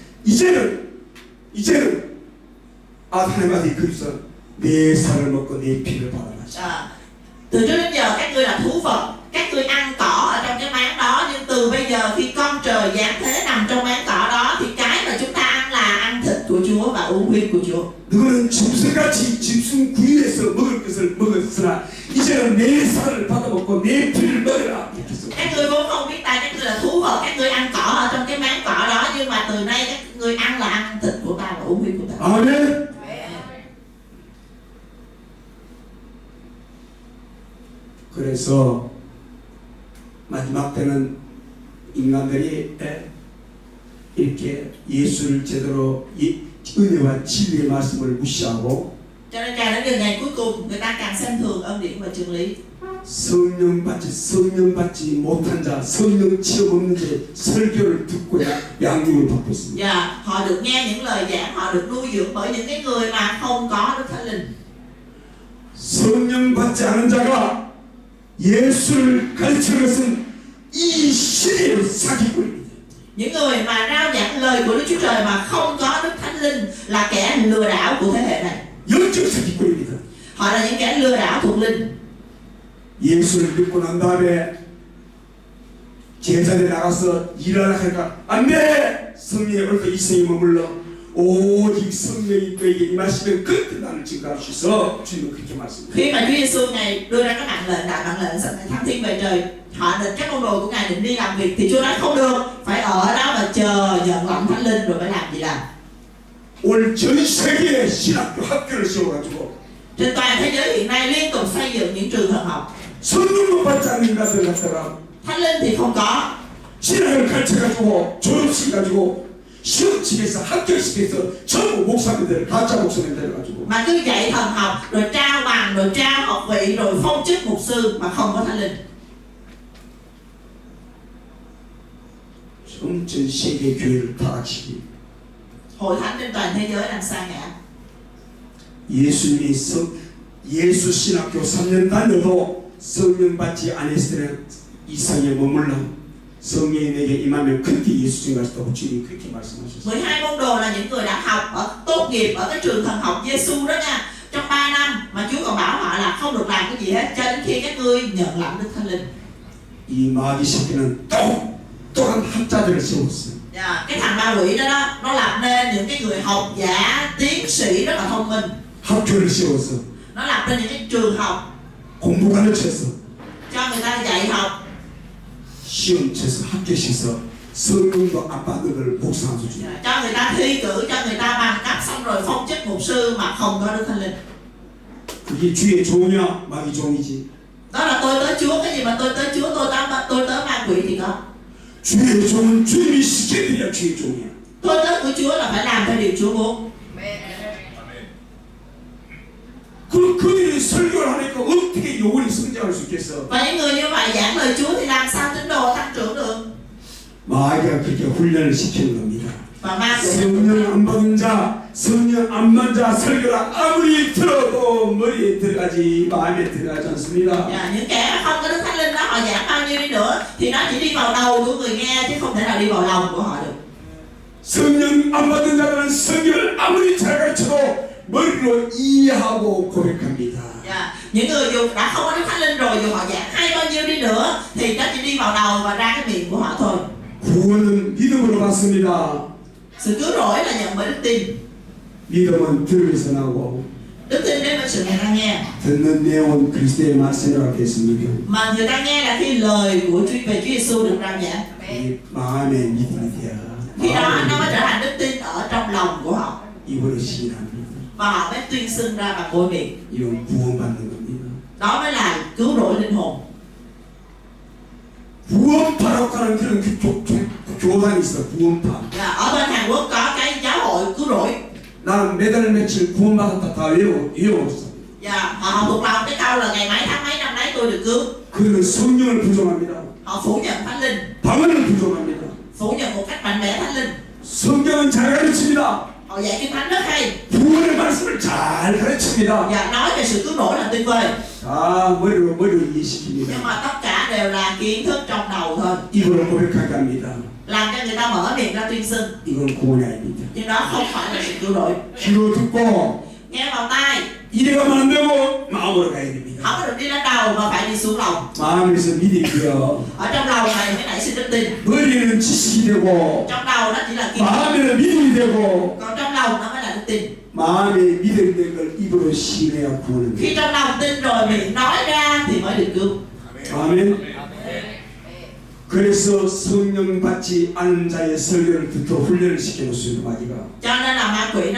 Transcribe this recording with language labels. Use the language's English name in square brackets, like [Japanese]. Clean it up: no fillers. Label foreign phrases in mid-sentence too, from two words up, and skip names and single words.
[Korean] 이제는 하나님 아들이 그리스도 내 살을 먹고 내 피를 받아가시다. [Vietnamese] Từ trước đến giờ các ngươi là thú vật, các ngươi ăn cỏ ở trong cái máng đó, nhưng từ bây giờ khi con trời giáng thế nằm trong máng cỏ đó thì cái mà chúng ta ăn là ăn thịt của Chúa và uống huyết của Chúa. [Korean] 너희는 짐승같이 짐승 구이에서 먹을 것을 먹었으나 이제는 내 살을 받아먹고 내 피를 먹으라. [Vietnamese] Các ngươi vốn không biết ta, các ngươi là thú vật, các ngươi ăn cỏ ở trong cái máng cỏ đó, nhưng mà từ nay các ngươi ăn là ăn thịt của ta và uống huyết của ta. [Korean] 아멘. 그래서 마지막 때는 인간들이 이렇게 예수를 제대로 은혜와 진리의 말씀을 무시하고 [Vietnamese] Cho nên càng đến ngày cuối cùng người ta càng xem thường ân điển và chân lý. [Korean] 성령 받지 못한 자, 성령 체험 없는 자 설교를 듣고 양육을 받고 있습니다. [Vietnamese] Và họ được nghe những lời giảng, họ được nuôi dưỡng bởi những cái người mà không có Đức Thánh Linh. [Korean] 성령 받지 않은 자가 예수를 가르치는 것은 이 시대의 사기꾼입니다. [Vietnamese] Những người mà rao giảng lời của Đức Chúa Trời mà không có Đức Thánh Linh là kẻ lừa đảo của thế hệ này. [Korean] 영적 사기꾼입니다. [Vietnamese] Họ là những kẻ lừa đảo thuộc linh. [Korean] 예수를 믿고 난 다음에 제자들이 나가서 일하라 하니까 안돼! 성령의 얼굴 이 성이 머물러 오직 성령이 그에게 임하시면 그때 나를 증거할 수 있어. 주님은 그렇게 말씀합니다. [Vietnamese] Khi mà Chúa Giêsu Ngài đưa ra cái đại mạng lệnh sau này thăng thiên về trời, họ định các môn đồ của Ngài định đi làm việc thì Chúa nói không được, phải ở đó và chờ nhận lòng Thánh Linh rồi mới làm gì làm. [Korean] 오늘 전 세계에 신학교 학교를 세워가지고 [Vietnamese] Trên toàn thế giới hiện nay liên tục xây dựng những trường thần học. [Korean] 성령도 받지 않는 인간들 갖다가 [Vietnamese] Thánh Linh thì không có. [Korean] 신학을 가르쳐가지고 졸업식 가지고 시험치에서 합격시켜서 전부 목사님들 가짜 목사님들 가지고 [Vietnamese] Mà cứ dạy thần học rồi trao bằng rồi trao học vị rồi phong chức mục sư mà không có Thánh Linh. [Korean] 전 세계 교회를 타락시키 [Vietnamese] Hội thánh trên toàn thế giới đang sa ngã. [Korean] 예수님이 예수 신학교 3년 다녀도 성령 받지 않았을 때는 이 성에 머물러 성령이 내게 임하면 그때 예수 증거할 수 없고 주님이 그렇게 말씀하셨어요. [Vietnamese] 12 môn đồ là những người đã học tốt nghiệp ở cái trường thần học Giêsu đó nha. Trong 3 năm mà Chúa còn bảo họ là không được làm cái gì hết cho đến khi các ngươi nhận lãnh Đức Thánh Linh. [Korean] 이 마귀 새끼는 똑똑한 학자들을 세웠어요. [Vietnamese] Cái thằng ma quỷ đó nó làm nên những cái người học giả, tiến sĩ rất là thông minh. [Korean] 학교를 세웠어. [Vietnamese] Nó lập ra những cái trường học [Korean] 공부 가르쳤어. [Vietnamese] cho người ta dạy học, [Korean] 시험 쳐서 합격시켜서 성령도 안 받은 걸 목사한 수준. [Vietnamese] cho người ta thi cử, cho người ta bằng cấp xong rồi phong chức mục sư mà không có Đức Thánh Linh. [Korean] 그게 주의 종이야, 마귀 종이지. [Vietnamese] Đó là tôi tới Chúa, cái gì mà tôi tới Chúa, tôi tới ma quỷ thì có. [Korean] 주의 종은 주님이 시켜드려야 주의 종이야. [Vietnamese] Tôi tới của Chúa là phải làm theo điều Chúa muốn. [Korean] 그들이 설교를 하니까 어떻게 영혼이 성장할 수 있겠어? [Vietnamese] Và những người như vậy giảng lời Chúa thì làm sao tín đồ tăng trưởng được? [Korean] 마귀가 그렇게 훈련을 시키는 겁니다. [Vietnamese] Và ma quỷ [Korean] 성령 안 받은 자, 성령 안 받은 자 설교를 아무리 들어도 머리에 들어가지 마음에 들어가지 않습니다. [Vietnamese] những kẻ không có Đức Thánh Linh đó họ giảng bao nhiêu đi nữa thì nó chỉ đi vào đầu của người nghe chứ không thể nào đi vào lòng của họ được. [Korean] 성령 안 받은 자들은 성경을 아무리 잘 가르쳐도 머리로 이해하고 고백합니다. [Vietnamese] Những người dù đã không có Đức Thánh Linh rồi dù họ giảng hay bao nhiêu đi nữa thì nó chỉ đi vào đầu và ra cái miệng của họ thôi. [Korean] 구원은 믿음으로 받습니다. [Vietnamese] Sự cứu rỗi là nhận bởi đức tin. [Korean] 믿음은 들으면서 나오고 [Vietnamese] Đức tin đến với sự người ta nghe. [Korean] 듣는 내용은 그리스도의 말씀이라고 했습니다. [Vietnamese] Mà người ta nghe là khi lời của Chúa về Chúa Giêsu được rao giảng. [Korean] 이 마음의 믿음이 돼야 [Vietnamese] Khi đó nó mới trở thành đức tin ở trong lòng của họ [Korean] 입으로 시인합니다. [Vietnamese] và họ mới tuyên xưng ra bằng môi miệng. [Korean] 이건 구원받는 겁니다. [Vietnamese] Đó mới là cứu rỗi linh hồn. [Korean] 구원파라고 하는 그런 교단이 있어. 구원파. [Vietnamese] Ở bên Hàn Quốc có cái giáo hội cứu rỗi. [Korean] 나는 매달 며칠 구원받았다 다 외워줬어. [Vietnamese] Họ học thuộc lòng cái câu là ngày mấy tháng mấy năm mấy tôi được cứu. [Korean] 그들은 성령을 부정합니다. [Vietnamese] Họ phủ nhận Thánh Linh, [Korean] 방언을 부정합니다. [Vietnamese] phủ nhận một cách mạnh mẽ Thánh Linh. [Korean] 성경은 잘 가르칩니다. [Vietnamese] Họ dạy kinh thánh rất hay. [Korean] 구원의 말씀을 잘 가르칩니다. [Vietnamese] Và nói về sự cứu rỗi là tuyệt vời. [Korean] 다 머리로 이해시킵니다. [Vietnamese] Nhưng mà tất cả đều là kiến thức trong đầu thôi. [Korean] 입으로 고백하게 합니다. [Vietnamese] Làm cho người ta mở miệng ra tuyên xưng. [Korean] 이건 구원이 아닙니다. [Vietnamese] Nhưng đó không phải là sự cứu rỗi. [Korean] 귀로 듣고 [Vietnamese] Nghe vào tai, [Korean] 이래 가면 안 되고 마음으로 가야 됩니다. [Vietnamese] không có được đi lên đầu mà phải đi xuống lòng. [Korean] 마음에서 믿음이요. [Vietnamese] Ở trong lòng này mới nảy sinh đức tin. [Korean] 머리에는 지식이 되고 [Vietnamese] Trong đầu nó chỉ là kiến thức, [Korean] 마음에는 믿음이 되고 [Vietnamese] còn trong lòng nó mới là đức tin. [Korean] 마음에 믿음이 된 걸 입으로 시인해야 구원은 [Vietnamese] Khi [Korean] 됩니다. [Vietnamese] trong lòng tin rồi miệng nói ra thì mới được cứu. [Korean] 아멘. 그래서 성령 받지 않은 자의 설교를 듣도록 훈련을 시켜놓습니다. 마귀가. [Vietnamese] Cho nên là ma quỷ nó sẽ cám dỗ thách thức những cái người mà giảng lời Chúa mà không có Thánh Linh.